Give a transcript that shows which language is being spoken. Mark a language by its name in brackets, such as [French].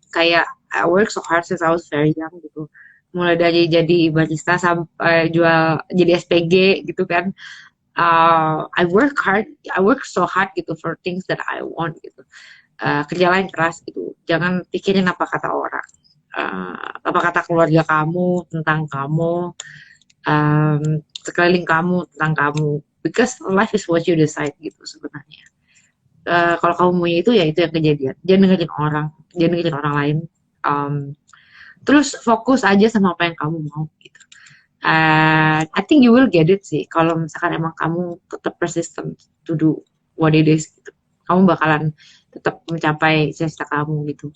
[Indonesian] Kayak [English] I work so hard since I was very young [Indonesian] gitu. Mulai dari jadi barista sampai jual jadi SPG gitu kan. [English] I work so hard [Indonesian] gitu [English] for things that I want gitu. [Indonesian] Kerjalah yang keras gitu. Jangan pikirin apa kata orang. Apa kata keluarga kamu tentang kamu, um, sekeliling kamu tentang kamu. [English] Because life is what you decide [Indonesian] gitu sebenarnya. Kalau kamu maunya itu ya itu yang kejadian. Jangan dengerin orang lain. Um, Terus fokus aja sama apa yang kamu mau gitu. [English] I think you will get it [Indonesian] sih. Kalau misalkan emang kamu tetap [English] persistent to do what it is [Indonesian] gitu. Kamu bakalan tetap mencapai cita kamu gitu.